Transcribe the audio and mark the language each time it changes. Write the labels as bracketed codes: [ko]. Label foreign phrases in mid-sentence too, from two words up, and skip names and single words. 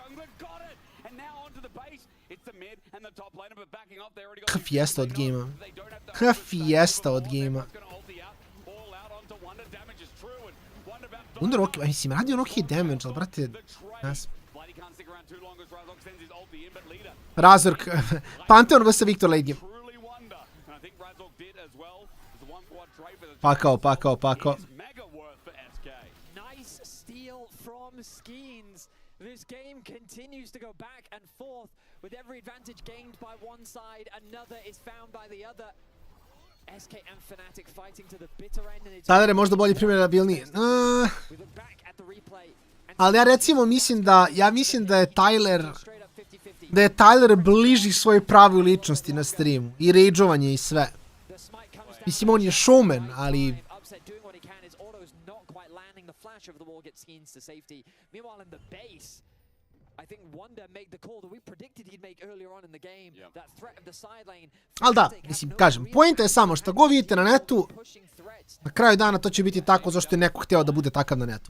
[sr] Fiesta od gejma. Fiesta od gejma. Under ok, mislim, radi on [en] ok damage, [sr] ali brate, ne znam. Razork, [en] Pantheon vs. Victor late game. [sr] Pakao. [en] Nice steal from Skins. This game continues to go back and forth with every advantage gained by one side, another is found by the other. SK and Fnatic fighting to the bitter end and it's... [sr] Tyler je možda bolji primjer rabilniji. Ali ja recimo mislim da je Tyler bliži svojoj pravoj ličnosti na streamu. I rageovanje i sve. Mislim, on je showman, ali... Ali da, mislim, kažem, poenta je samo što god vidite na netu, na kraju dana to će biti tako zašto je neko hteo da bude takav na netu.